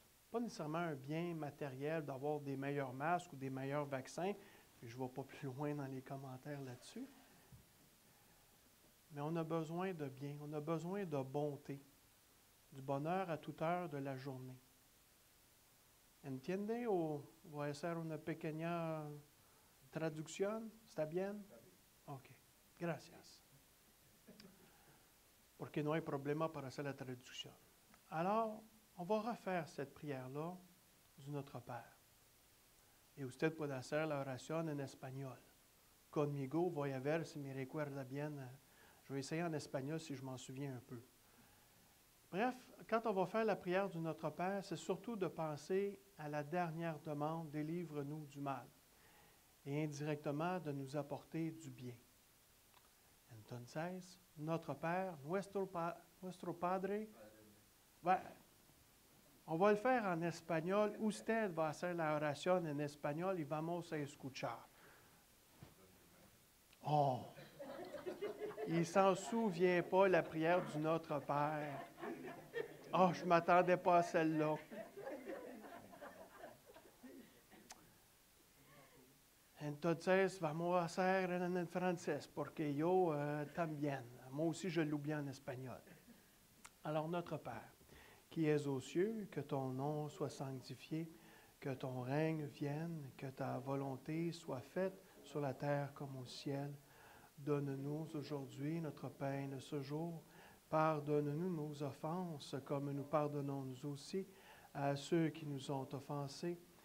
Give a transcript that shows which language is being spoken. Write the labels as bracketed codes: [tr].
[fr] Pas nécessairement un bien matériel d'avoir des meilleurs masques ou des meilleurs vaccins. Puis je ne vais pas plus loin dans les commentaires là-dessus. Mais on a besoin de bien, on a besoin de bonté, du bonheur à toute heure de la journée. [es] ¿Entiende o voy a hacer una pequeña traducción? ¿Está bien? Ok, gracias. Porque no hay problema para hacer la traducción. [fr] Alors, on va refaire cette prière-là du Notre Père. [es] Y usted puede hacer la oración en español. Conmigo, voy a ver si me recuerda bien. [fr] Je vais essayer en espagnol si je m'en souviens un peu. Bref, quand on va faire la prière du Notre Père, c'est surtout de penser à la dernière demande, délivre-nous du mal, et indirectement de nous apporter du bien. Entonces, Notre Père, [es] nuestro Padre, [fr] on va le faire en espagnol. [es] Usted va hacer la oración en español y vamos a escuchar. Oh! [fr] Il ne s'en souvient pas, la prière du Notre Père. Oh, je ne m'attendais pas à celle-là. [es] Entonces, vamos a hacer en francés, porque yo también. [fr] Moi aussi, je l'oublie en espagnol. Alors, Notre Père, qui es aux cieux, que ton nom soit sanctifié, que ton règne vienne, que ta volonté soit faite sur la terre comme au ciel. Donne-nous aujourd'hui notre pain de ce jour. Pardonne-nous nos offenses, comme nous pardonnons nous aussi à ceux qui nous ont offensés.